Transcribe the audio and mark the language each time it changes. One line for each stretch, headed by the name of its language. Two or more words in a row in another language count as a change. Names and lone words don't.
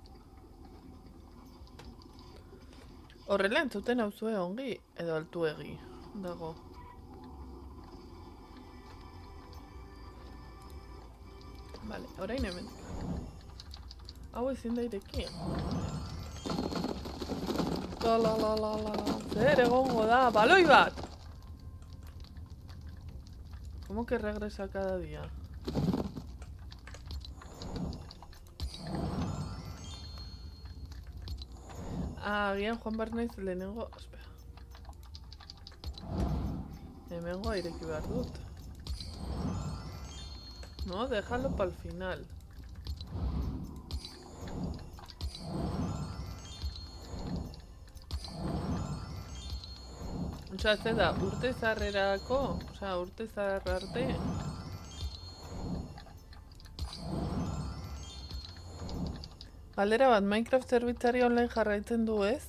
Basque: Horrela entzuten hau zue ongi, edo altuegi dago. Vale, orain hemen. Hau ezin da ireki. Zer egongo da, baloi bat!
Spanish: ¿Cómo que regresa cada día?
Basque: Agian Juan Barnaiz lehenengo... Espera. Hemengo ireki behar dut.
Spanish: No, déjalo pa'l final.
Basque: Osea, ze da, urte zarrerako, osea, urte zarra arte. Galdera bat, Minecraft zerbitzari online jarraitzen du ez?